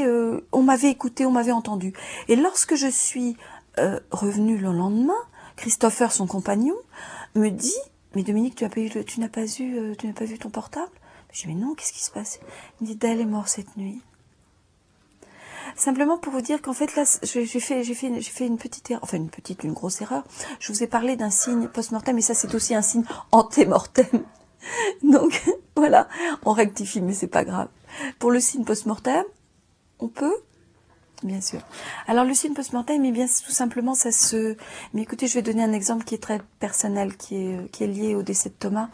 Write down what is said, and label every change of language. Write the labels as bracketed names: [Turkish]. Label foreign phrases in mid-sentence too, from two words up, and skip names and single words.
[French] on m'avait écouté, on m'avait entendu. Et lorsque je suis revenue le lendemain, Christopher, son compagnon, me dit, mais Dominique, tu n'as pas vu ton portable? Je dis, mais non, qu'est-ce qui se passe? Il me dit, Dale est mort cette nuit. Simplement pour vous dire qu'en fait, là, j'ai fait une petite erreur, enfin une grosse erreur. Je vous ai parlé d'un signe post-mortem, et ça, c'est aussi un signe anté-mortem. Donc, voilà, on rectifie, mais c'est pas grave. Pour le signe post-mortem, on peut, bien sûr. Alors, le signe post-mortem, eh bien, tout simplement, ça se... Mais écoutez, je vais donner un exemple qui est très personnel, qui est lié au décès de Thomas.